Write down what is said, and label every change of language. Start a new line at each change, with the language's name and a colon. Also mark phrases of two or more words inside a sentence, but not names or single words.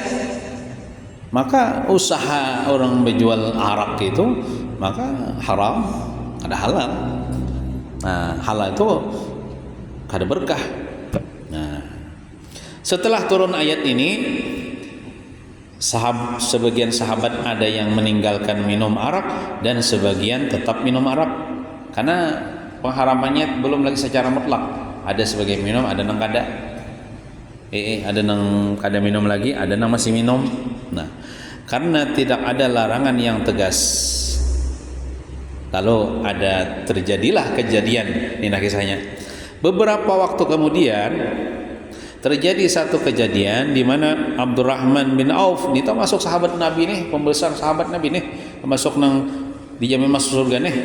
Indonesian: Maka usaha orang berjual arak itu maka haram, ada halal. Nah, halal itu kada berkah. Nah, setelah turun ayat ini, sebagian sahabat ada yang meninggalkan minum arak dan sebagian tetap minum arak karena pengharamannya belum lagi secara mutlak.
Banjar: Ada sebagian minum, ada nang kada. Ada nang kada minum lagi, ada nang masih minum.
Indonesian: Nah, karena tidak ada larangan yang tegas, lalu terjadilah kejadian ini kisahnya. Beberapa waktu kemudian terjadi satu kejadian di mana Abdurrahman bin Auf, ini termasuk sahabat Nabi nih, pembesar sahabat Nabi nih, termasuk nang dijamin masuk surga nih.